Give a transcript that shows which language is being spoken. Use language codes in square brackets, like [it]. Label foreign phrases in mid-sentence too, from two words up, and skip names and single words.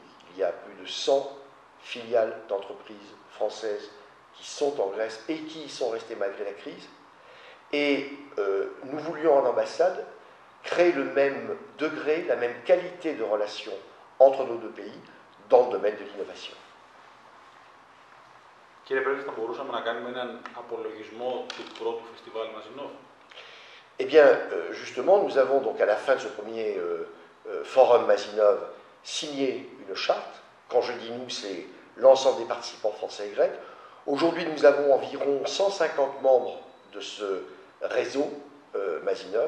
[fr] Il y a plus de 100 filiales d'entreprises françaises qui sont en Grèce et qui y sont restées malgré la crise. Et nous voulions en ambassade créer le même degré, la même qualité de relation entre nos deux pays dans le domaine de l'innovation. [el] Κύριε Πρέσβη, θα μπορούσαμε να κάνουμε έναν απολογισμό του πρώτου φεστιβάλ Μαζινόφ? [fr] Eh bien, justement, nous avons donc à la fin de ce premier forum Mazinov signé une charte. Quand je dis nous, c'est l'ensemble des participants français et grecs. Aujourd'hui, nous avons environ 150 membres de ce réseau Mazinov.